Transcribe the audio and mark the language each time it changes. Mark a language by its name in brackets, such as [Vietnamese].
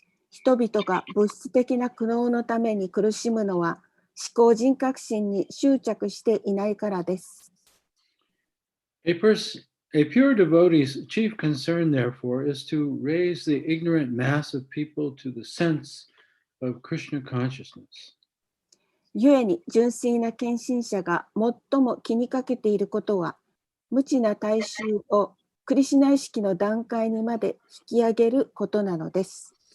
[Japanese] 人々が物質的な苦悩のために苦しむのは思考人格心に執着していないからです。 [English] A pure devotee's chief concern, therefore, is to raise the ignorant mass of people to the sense of Krishna consciousness. [Japanese] 故に純粋な献身者が最も気にかけていることは、無知な大衆をクリシュナ意識の段階にまで引き上げることなのです。